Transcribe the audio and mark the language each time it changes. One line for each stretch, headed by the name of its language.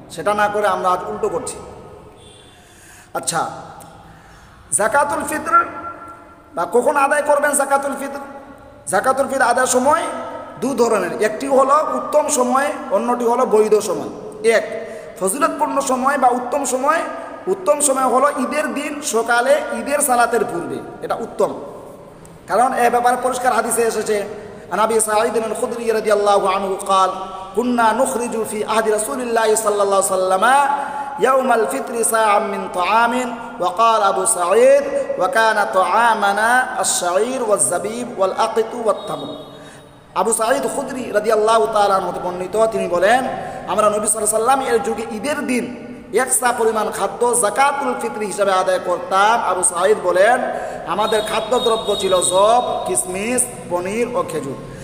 Bangla: সেটা না করে আমরা আজ উল্টো করছি। আচ্ছা, যাকাতুল ফিতর বা কখন আদায় করবেন যাকাতুল ফিতর? যাকাতুল ফিতর আদায়ের সময় 2 ধরনের, একটি হলো উত্তম সময়, অন্যটি হলো বৈধ সময়। এক ফজিলতপূর্ণ সময় বা উত্তম সময়। উত্তম সময় হলো ঈদের দিন সকালে ঈদের সালাতের পূর্বে, এটা উত্তম। কারণ এ ব্যাপারে পরিষ্কার হাদিসে এসেছে, আন আবি সাঈদ আল-খুদরি রাদিয়াল্লাহু আনহু
Arabic: قال كنا نخرج في عهد رسول الله صلى الله عليه وسلم يوم الفطر صاعا من طعام وقال أبو سعيد وكان طعامنا الشعير والزبيب والأقط والتمر।
Bangla: আবু সাঈদ খুদরি রাদিয়াল্লাহু তাআলা আনহু বর্ণিত, তিনি বলেন আমরা নবী সাল্লাল্লাহু আলাইহি ওয়াসাল্লাম এর যুগে ঈদের দিন 1 সা পরিমাণ খাদ্য যাকাতুল ফিতর হিসাবে আদায় করতাম। আবু সাঈদ বলেন আমাদের খাদ্যদ্রব্য ছিল জব, কিশমিশ, পনির ও খেজুর।